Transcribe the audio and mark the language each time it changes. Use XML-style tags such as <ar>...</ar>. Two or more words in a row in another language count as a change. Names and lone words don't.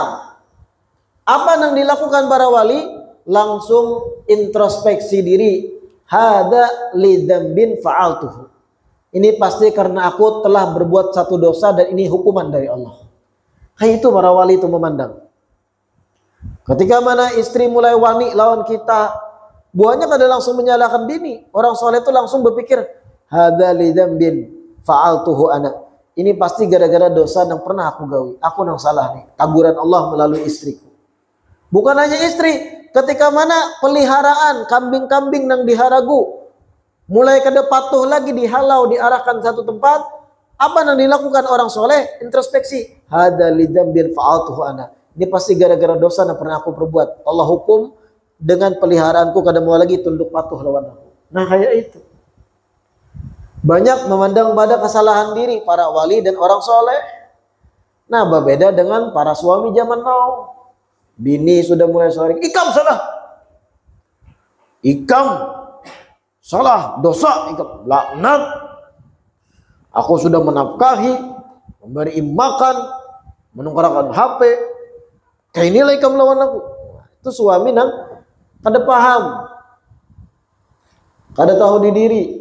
<id>Apa yang dilakukan para wali? Langsung introspeksi diri.</id> <ar>هذا لذنب فعلته.</ar> <id>Ini pasti karena aku telah berbuat satu dosa dan ini hukuman dari Allah. Hai, itu para wali itu memandang. Ketika mana istri mulai wani lawan kita, buahnya kada langsung menyalahkan bini. Orang soleh itu langsung berpikir,</id> <ar>هذا لذنب فعلته أنا.</ar> <id>Ini pasti gara-gara dosa yang pernah aku gawi. Aku yang salah nih. Taguran Allah melalui istriku. Bukan hanya istri, ketika mana peliharaan kambing-kambing yang diharagu mulai kada patuh lagi, dihalau, diarahkan satu tempat, apa yang dilakukan orang soleh? Introspeksi.</id> <ar>هذا لذنب فعلته أنا.</ar> <id>Ini pasti gara-gara dosa yang pernah aku perbuat. Allah hukum dengan peliharaanku kada mau lagi tunduk patuh lawan aku. Nah, kayak itu. Banyak memandang pada kesalahan diri para wali dan orang soleh. Nah, berbeda dengan para suami zaman now. Bini sudah mulai sering, ikam salah, ikam salah, dosa, ikam laknat. Aku sudah menafkahi, memberi makan, menungkarkan HP. Kayak inilah ikam lawan aku. Itu suami nang kada paham, kada tahu diri.</id>